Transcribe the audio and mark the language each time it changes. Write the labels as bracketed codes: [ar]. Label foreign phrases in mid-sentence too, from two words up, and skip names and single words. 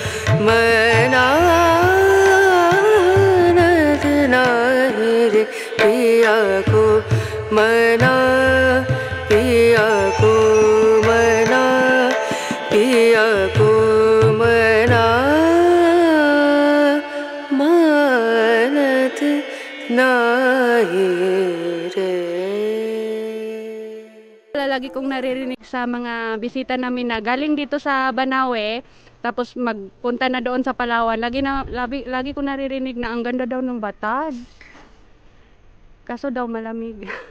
[hi] मनानत नाही रे पिया को मना पिया को मना पिया को मना मानत नाही रे. [tl] Lagi kong naririnig sa mga bisita namin na galing dito sa Banawe, tapos magpunta na doon sa Palawan. Lagi ko naririnig na ang ganda daw ng Batad. Kaso daw malamig.